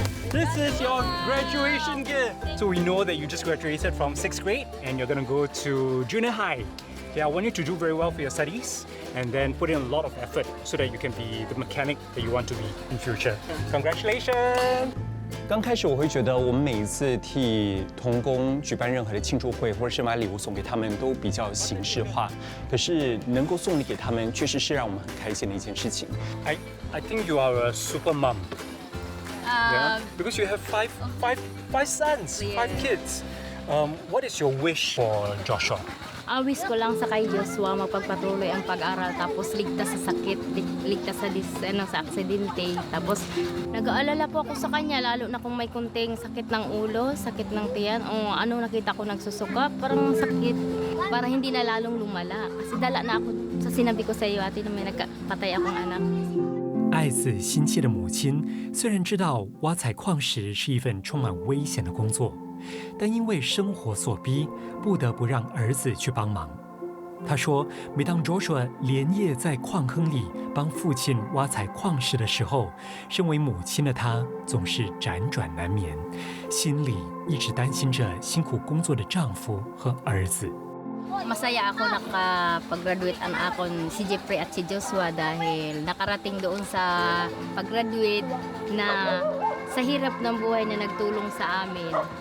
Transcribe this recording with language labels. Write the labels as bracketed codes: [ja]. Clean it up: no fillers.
[en] This is your graduation gift. So we know that you just graduated from 6th grade and you're going to go to junior high. Yeah, I want you to do very well for your studies and then put in a lot of effort so that you can be the mechanic that you want to be in future. Congratulations! [zh] 刚开始我会觉得，我们每一次替童工举办任何的庆祝会，或者是买礼物送给他们，都比较形式化。可是能够送礼给他们，确实是让我们很开心的一件事情。 [en] I think you are a super mom. Yeah, because you have five sons, 5 kids. What is your wish for Joshua? [tl] Wish ko lang sa kay Joshua magpagpatuloy ang pag-aral tapos ligtas sa sakit, ligtas sa aksidente. Tapos nag-aalala po ako sa kanya lalo na kung may kunting sakit ng ulo, sakit ng tiyan o ano nakita ko nagsusuka, parang sakit para hindi na lalong lumala. Kasi dala na ako sa sinabi ko sa iyo ate na may nagpatay akong anak. [zh] 爱子心切的母亲虽然知道挖采矿石是一份充满危险的工作，但因为生活所逼，不得不让儿子去帮忙。他说，每当 Joshua 连夜在矿坑里帮父亲挖采矿石的时候，身为母亲的他总是辗转难眠，心里一直担心着辛苦工作的丈夫和儿子。 [tl] Masaya ako nakapag-graduate ang akon si Jeffrey at si Joshua dahil nakarating doon sa pag-graduate na sa hirap ng buhay na nagtulong sa amin.